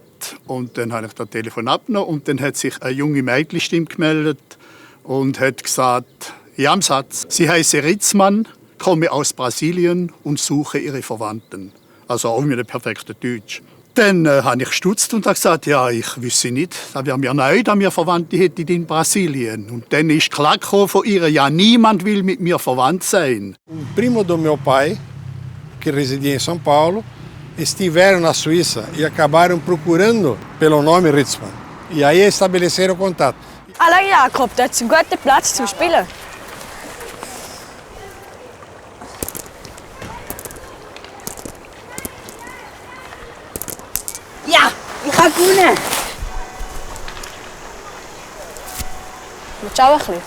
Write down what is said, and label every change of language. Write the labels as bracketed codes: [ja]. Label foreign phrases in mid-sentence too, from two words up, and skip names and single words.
[de] Und dann habe ich das Telefon abgenommen. Und dann hat sich eine junge Mädchenstimme gemeldet und hat gesagt, ja, im Satz, sie heiße Ritzmann, komme aus Brasilien und suche ihre Verwandten. Also auch mit einem perfekten Deutsch. Dann habe ich gestutzt und gesagt, ja, ich wüsste nicht, das wäre mir neu, dass wir Verwandte hätten in Brasilien. Und dann ist klar von ihr, ja, niemand will mit mir verwandt sein. [pt] Primo do meu pai, que residia em São Paulo, estiveram na Suíça e acabaram procurando pelo nome Ritzmann. E aí estabeleceram contato. [de] Hallo Jakob, das ist ein guter Platz zum Spielen. Ja, ich habe gewonnen. Willst du auch ein bisschen?